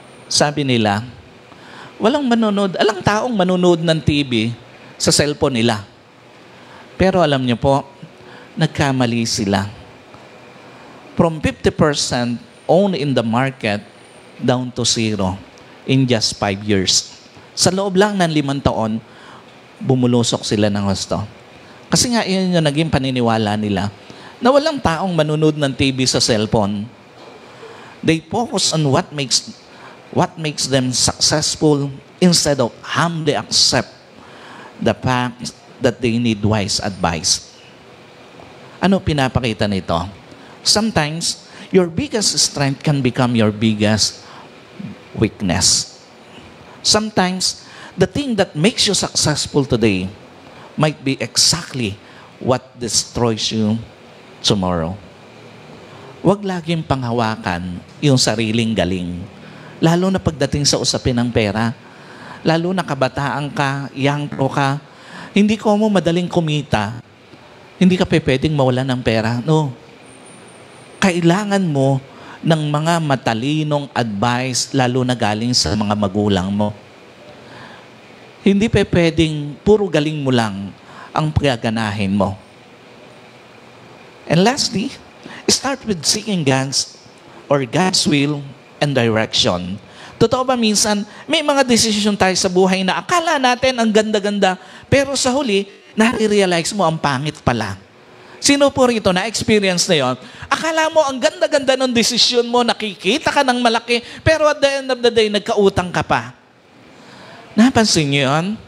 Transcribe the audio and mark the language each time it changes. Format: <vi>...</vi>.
<tl>Sabi nila, walang taong manonood ng TV sa cellphone nila. Pero alam niyo po, nagkamali sila.</tl> <en>From 50% owned in the market down to 0 in just 5 years.</en> <tl>Sa loob lang ng 5 taon, bumulusok sila ng husto. Kasi nga yun yung naging paniniwala nila na walang taong manunod ng TV sa cellphone.</tl> <en>They focus on what makes them successful instead of humbly accept the fact that they need wise advice.</en> <tl>Ano pinapakita nito?</tl> <en>Sometimes, your biggest strength can become your biggest weakness. Sometimes, the thing that makes you successful today might be exactly what destroys you tomorrow.</en> <tl>Huwag laging panghawakan yung sariling galing. Lalo na pagdating sa usapin ng pera. Lalo na kabataan ka, young pro ka, hindi ko mo madaling kumita, hindi ka pwedeng mawalan ng pera. No. Kailangan mo ng mga matalinong advice, lalo na galing sa mga magulang mo. Hindi pwedeng puro galing mo lang ang pagaganahin mo.</tl> <en>And lastly, start with seeking God's will and direction.</en> <tl>Totoo ba minsan, may mga desisyon tayo sa buhay na akala natin ang ganda-ganda, pero sa huli, nare-realize mo ang pangit pala. Sino po rito na-experience na yon? Akala mo ang ganda-ganda ng desisyon mo, nakikita ka ng malaki, pero</tl> <en>at the end of the day,</en> <tl>nagkautang ka pa. Napansin niyo yun?</tl>